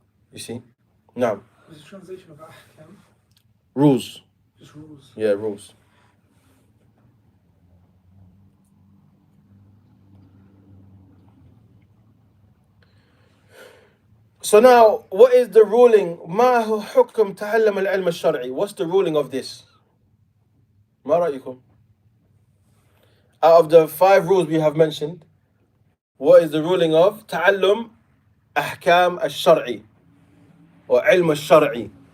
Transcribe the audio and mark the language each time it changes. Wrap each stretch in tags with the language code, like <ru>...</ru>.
<en>You see? Now, What's the translation of ahkam? rules. Just rules. Yeah, rules. So now, what is the ruling?</en> <ar>ما هو حكم تعلم العلم الشرعي?</ar> <en>What's the ruling of this?</en> <ar>ما رأيكم?</ar> <en>Out of the 5 rules we have mentioned, what is the ruling of تعلم أحكام الشرعي or علم الشرعي?</en>